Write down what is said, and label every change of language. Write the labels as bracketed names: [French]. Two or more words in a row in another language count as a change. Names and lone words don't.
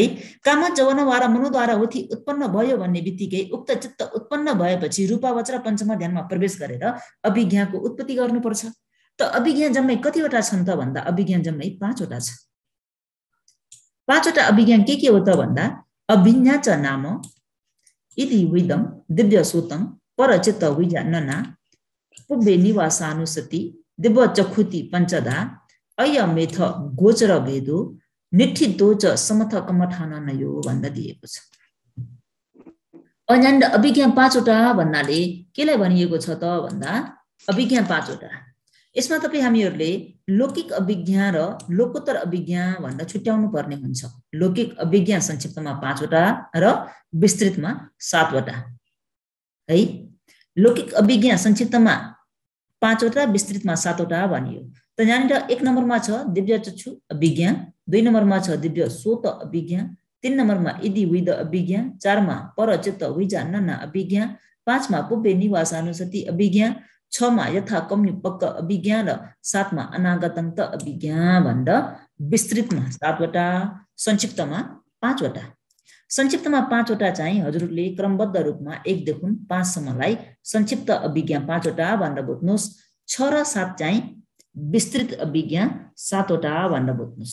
[Nepali] काम जवन वा र मनोद्वारा वृत्ति उत्पन्न भयो भन्ने बित्तिकै उक्त चित्त उत्पन्न भएपछि रूपावचर पञ्चम ध्यानमा प्रवेश गरेर अभिज्ञाको उत्पत्ति गर्नुपर्छ। त अभिज्ञा जम्मै कतिवटा छन् त भन्दा अभिज्ञा जम्मै 5 वटा छ। 5 वटा अभिज्ञा के हो त भन्दा [Pali] अभिज्ञा च नाम इति विदम दिव्य सूतं परचित्त विजानना पुब्बे निवासानुसति दिव्य चक्षुति पंचदा अयमेथ गोचर भेदो निठितो च समथ कमठान नयो [Nepali] भन्दा दिएको छ। अज्ञान अभिज्ञा 5 वटा भन्नाले केलाई भनिएको छ त भन्दा अभिज्ञा 5 वटा। यसमा तपाई हामीहरुले लौकिक अभिज्ञा र लोकोत्तर अभिज्ञा भनेर छुट्याउनु पर्ने हुन्छ। लौकिक अभिज्ञा संक्षिप्तमा 5 वटा र विस्तृतमा 7 वटा है। लौकिक अभिज्ञा संक्षिप्तमा 5 वटा विस्तृतमा 7 वटा भनियो। त यहाँनिर 1 नम्बरमा छ दिव्य चक्षु अभिज्ञा, 2 नम्बरमा छ [Pali] दिव्य सोत [Nepali] अभिज्ञा, 3 नम्बरमा [Pali] इदि विद [Nepali] अभिज्ञा, 4 मा [Pali] परचित्त विजानना [Nepali] अभिज्ञा, 5 मा [Pali] पुब्बे निवासानुसति [Nepali] अभिज्ञा, 6 मा [Pali] यथा कम्युपक्क [Nepali] अभिज्ञा र 7 मा अनागतन्त अभिज्ञा भनेर विस्तृतमा 7 वटा, संक्षिप्तमा 5 वटा। संक्षिप्तमा 5 वटा चाहिँ हजुरले क्रमबद्ध रूपमा 1 देखि 5 सम्मलाई संक्षिप्त अभिज्ञा 5 वटा भनेर बुझ्नुस्। 6 र 7 चाहिँ विस्तृत अभिज्ञा 7 वटा भनेर बुझ्नुस्।